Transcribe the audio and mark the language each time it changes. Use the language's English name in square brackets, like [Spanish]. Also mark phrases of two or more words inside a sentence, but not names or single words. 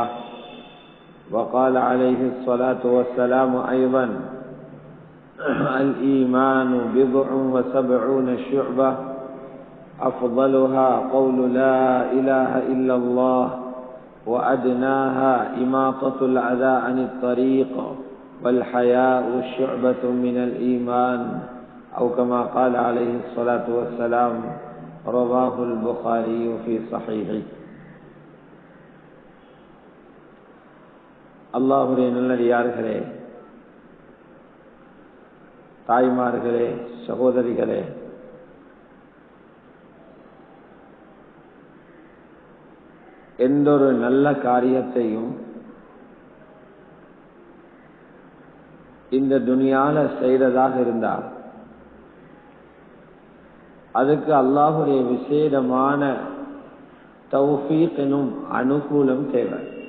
[Arabic] وقال عليه الصلاة والسلام أيضا: الإيمان بضع وسبعون شعبة أفضلها قول لا إله إلا الله وأدناها إماطة الأذى عن الطريق والحياء شعبة من الإيمان أو كما قال عليه الصلاة والسلام. رواه البخاري في صحيحه. [Tamil] அல்லாஹ்வுடைய நல்லடியார்களே, தாய்மார்களே, சகோதரிகளே, எந்தொரு நல்ல காரியத்தையும் இந்த துனியால செய்ததாக இருந்தால் அதுக்கு அல்லாஹ்வுடைய விசேடமான தௌஃபீக் எனும் அனுகூலம் தேவை.